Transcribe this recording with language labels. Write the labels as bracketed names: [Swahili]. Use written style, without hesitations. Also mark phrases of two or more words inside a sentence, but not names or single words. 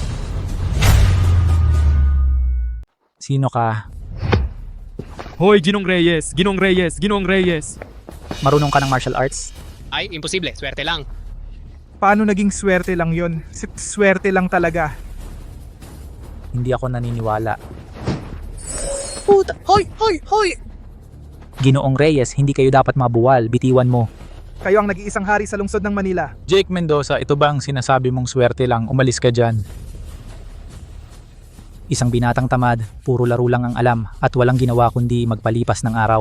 [Filipino] Sino ka? Hoy, Ginong Reyes! Ginong Reyes! Ginong Reyes! Marunong ka ng [English] martial arts? [Filipino] Ay, imposible. Swerte lang. Paano naging swerte lang yon? Swerte lang talaga. Hindi ako naniniwala. Puta! Hoy! Hoy! Hoy! Ginoong Reyes, hindi kayo dapat mabuwal, bitiwan mo. Kayo ang nag-iisang hari sa lungsod ng Manila. Jake Mendoza, ito ba ang sinasabi mong swerte lang? Umalis ka dyan. Isang binatang tamad, puro laro lang ang alam at walang ginawa kundi magpalipas ng araw.